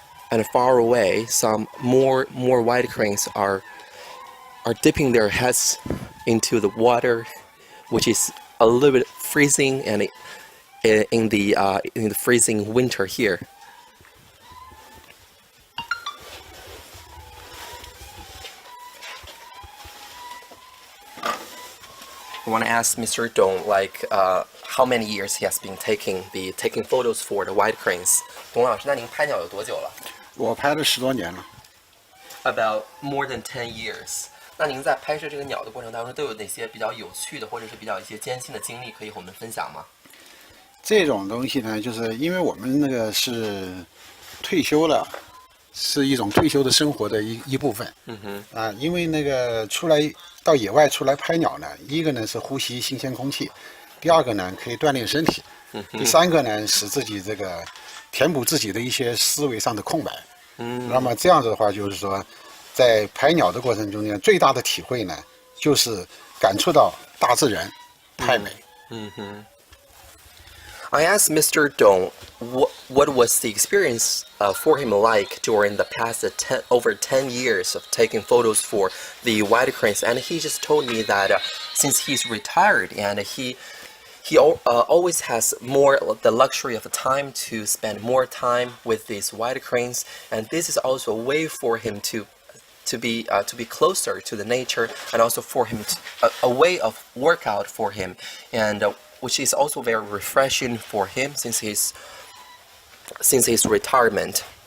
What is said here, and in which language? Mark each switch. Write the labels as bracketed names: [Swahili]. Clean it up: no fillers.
[English] And far away, some more white cranes are dipping their heads into the water, which is a little bit freezing, and in the freezing winter here. I want to ask Mr. Dong, like, how many years he has been taking photos for the white cranes. [Chinese] 董老师，那您拍鸟有多久了？我拍了10多年了。 [English] About more than 10 years. [Chinese] 那您在拍摄这个鸟的过程当中，都有哪些比较有趣的，或者是比较一些艰辛的经历可以和我们分享吗？这种东西呢，就是因为我们那个是退休了，是一种退休的生活的一部分。因为那个到野外出来拍鸟呢，一个呢是呼吸新鲜空气，第二个呢可以锻炼身体，第三个呢使自己这个填补自己的一些思维上的空白。那么这样子的话，就是说，在拍鸟的过程中间，最大的体会呢，就是感触到大自然太美。 [English] I asked Mr. Dong what was the experience for him like during the past over 10 years of taking photos for the white cranes, and he just told me that since he's retired and he always has the luxury of time to spend more time with these white cranes, and this is also a way for him to be closer to the nature, and also for him a way of workout for him, and which is also very refreshing for him since his retirement.